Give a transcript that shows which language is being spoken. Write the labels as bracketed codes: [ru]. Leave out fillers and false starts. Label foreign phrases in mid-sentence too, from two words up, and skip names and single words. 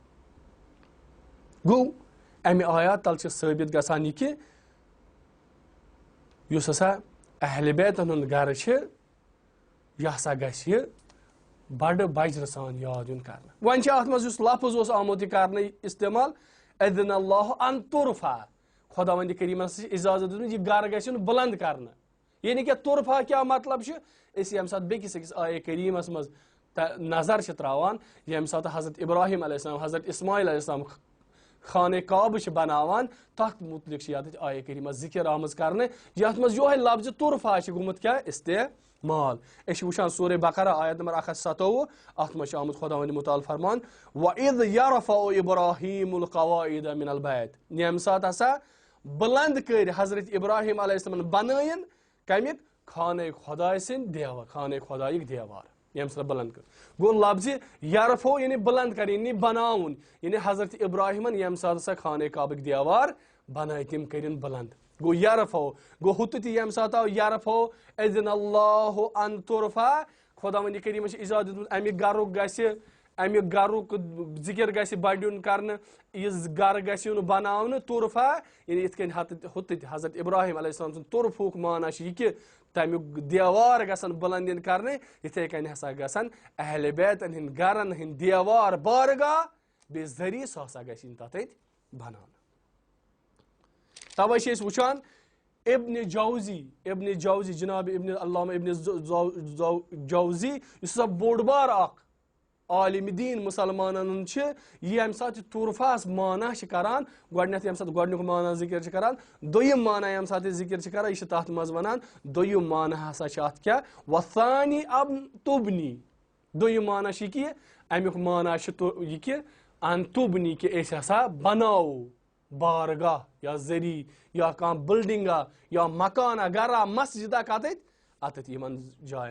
[ks] گو امہ آیات تل ثابت گژھان یہ کہ یس ہسا اہل بیتن ہند گر چھ یہ ہسا گژھِ بڑ بجر سان یاد یُن کرنہٕ. وۄنۍ چھِ اتھ منٛز یُس لفظ اوس آمُت یہِ کرنہٕ استعمال [ar] اذن اللہ ان ترفع, [ks] خۄداوندِ کریٖمن ہسا چھِ اجازت دِژمٕژ یہِ گرٕ گژھِ یُن بلند کرنہٕ. یعنی کہ ترفع کیٛاہ مطلب چھُ, أسۍ ییٚمہِ ساتہٕ بیٚکِس أکِس آیے کریٖمس منٛز نظر چھِ تراوان, ییٚمہِ ساتہٕ حضرت ابراہیم [ar] علیہ السلام [ks] حضرت اسماعیل [ar] علیہ السلام [ks] خانہ کعبہ چھِ بناوان, تتھ متعلق چھِ یتھ آیے کریٖمہ ذکر آمٕژ کرنہٕ یتھ منٛز یہوے لفظ ترفع چھُ گوٚمُت کیٛاہ استعمال. أسۍ چھِ وٕچھان سورہ بقرہ آیت نمبر 127, اتھ منٛز چھُ آمُت خۄداوندِ مُتعال فرمان [ar] وَإِذْ يَرْفَعُ إِبْرَاهِيمُ الْقَوَاعِدَ مِنَ الْبَيْتِ, [ks] ییٚمہِ ساتہٕ ہسا بلند کٔرۍ حضرت ابراہیم [ar] علیہ السلام [ks] بنٲیِن کمیُک خانہ خۄداے سٕنٛدۍ دیوار, خانہ خۄدایِک دیوار ییٚمہِ ساتہٕ بلند کٔر. گوٚو لفظِ یرفو یعنی بلند کرٕنۍ یعنی بناوُن, یعنی حضرت ابراہیمن ییٚمہِ ساتہٕ ہسا خانہ کعبٕکۍ دیوار بنٲے تِم کٔرِن بلند. گوٚو یرفو, گوٚو ہُتہِ تہِ ییٚمہِ ساتہٕ آو یرفو [ar] اذن اللہ ان ترفع, [ks] خۄداوندِ کریٖمن چھِ اجازت دِژمٕژ امہِ گرُک گژھِ, امہِ گرُک ذکر گژھِ بڑیُن کرنہٕ, یہِ گرٕ گژھِ یُن بناونہٕ ترفع, یعنی یِتھ کٔنۍ ہُتہِ تہِ حضرت ابراہیم [ar] علیہ السلام [ks] سُنٛد ترفُک معنی چھُ یہِ کہ تمیُک دیوار گژھن بلند یِن کرنہٕ, یِتھے کٔنۍ ہسا گژھن اہل بیتن ہٕنٛدۍ گرن ہٕنٛدۍ دیوار بارگاہ بیٚیہِ ذریعہٕ سُہ ہسا گژھِ یِن تتھ بناونہٕ. توے چھِ أسۍ وٕچھان ابن جوزی جناب علامہ ابن جوزی یُس ہسا بوٚڑ بار اکھ عالم دین مسلمانن ہُنٛد چھِ, یہِ ییٚمہِ ساتہٕ یہِ ترفعس معنی چھِ کران, گۄڈٕنیتھ ییٚمہِ ساتہٕ گۄڈٕنیُک معنی ذکر چھِ کران, دوٚیِم معنی ییٚمہِ ساتہٕ یہِ ذکر چھِ کران یہِ چھِ تتھ منٛز ونان دوٚیِم معنی ہسا چھِ اتھ کیٛاہ [ar] وَثانی ان تُبنی, [ks] دوٚیِم معنی چھِ یہِ کہ امیُک معنی چھُ یہِ کہ [ar] ان تُبنی [ks] کہ أسۍ ہسا بناوو بارگاہ یا ذریعہ یا کانٛہہ بلڈنگا یا مکانا گرا مسجدہ اتتھ یِمن جاین.